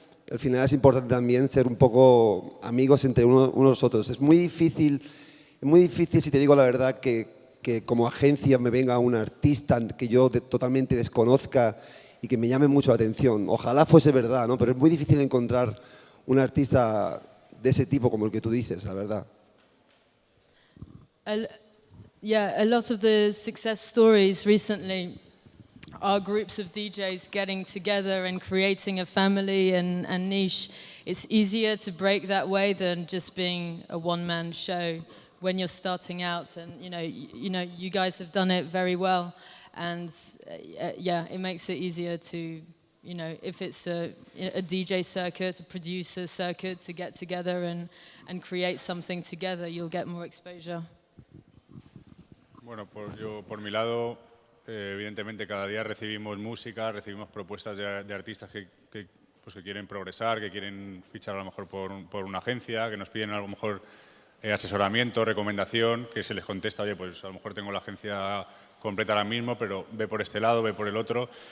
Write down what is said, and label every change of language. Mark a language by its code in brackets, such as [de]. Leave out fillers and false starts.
[es] Al final es importante también ser un poco amigos entre unos y los otros. Es muy difícil, si te digo la verdad, que como agencia me venga un artista que yo totalmente desconozca y que me llame mucho la atención. Ojalá fuese verdad, ¿no? Pero es muy difícil encontrar un artista de ese tipo como el que tú dices, la verdad. [en] Yeah, a lot of the success stories recently are groups of DJs getting together and creating a family and niche. It's easier to break that way than just being a one-man show when you're starting out. And you guys have done it very well. And yeah, it makes it easier to, if it's a DJ circuit, a producer circuit, to get together and create something together, you'll get more exposure. [es] Bueno, por mi lado, evidentemente cada día recibimos música, recibimos propuestas de artistas que quieren progresar, que quieren fichar a lo mejor por una agencia, que nos piden a lo mejor asesoramiento, recomendación, que se les contesta, oye, pues a lo mejor tengo la agencia completa ahora mismo, pero ve por este lado, ve por el otro.